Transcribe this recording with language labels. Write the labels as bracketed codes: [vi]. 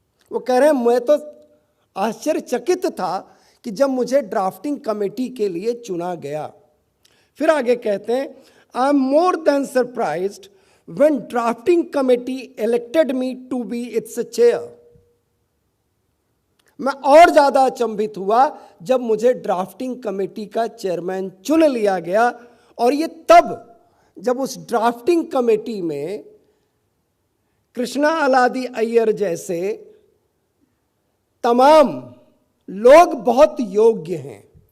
[hi] वो कह रहे हैं, मैं तो आश्चर्यचकित था कि जब मुझे ड्राफ्टिंग कमेटी के लिए चुना गया। फिर आगे कहते हैं, [en] I am more than surprised when drafting committee elected me to be its chair. [hi] मैं और ज्यादा अचंभित हुआ जब मुझे ड्राफ्टिंग कमेटी का चेयरमैन चुन लिया गया, और ये तब जब उस ड्राफ्टिंग कमेटी में कृष्णा अलादी अय्यर जैसे तमाम लोग बहुत योग्य हैं।